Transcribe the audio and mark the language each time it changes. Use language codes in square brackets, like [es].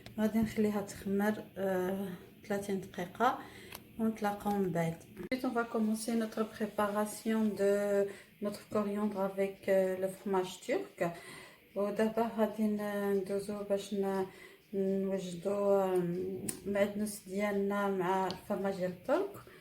[ar] غادي نخليها تخمر 30 دقيقة ونتلاقاو من بعد. [fr] Ensuite on va commencer notre préparation de notre coriandre avec le fromage turc. [ar] ودابا غادي ندوزو باش نوجدو المعدنوس ديالنا مع الفرماج ديال الترك.